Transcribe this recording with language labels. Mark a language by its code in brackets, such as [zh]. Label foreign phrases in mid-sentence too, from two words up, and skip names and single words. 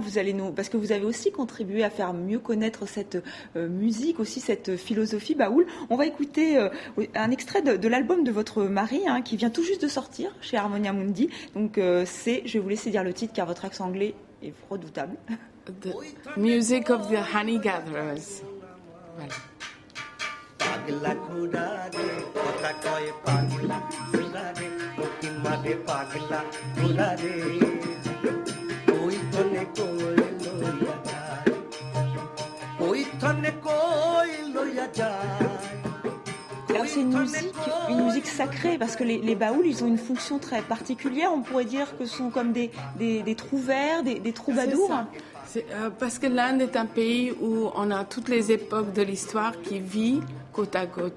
[fr] Parce que vous avez aussi contribué à faire mieux connaître cette musique, aussi cette philosophie baoul. On va écouter un extrait de l'album de votre mari, hein, qui vient tout juste de sortir chez Harmonia Mundi. Donc, je vais vous laisser dire le titre, car votre accent anglais est redoutable. [en] The Music of the Honey Gatherers. [fr] Voilà. [bn] পাগলা ঘোড়া রে কথা কয় পাগলা ঘোড়া রে দক্ষিণ মাঠে পাগলা ঘোড়া রে ওই ধনে কই লইয়া যায় ওই ধনে কই লইয়া যায়। [fr] Alors c'est une musique sacrée, parce que les baouls, ils ont une fonction très particulière. On pourrait dire que ce sont comme des trouvères, des troubadours. Parce que l'Inde est un pays où on a toutes les époques de l'histoire qui vivent côte à côte.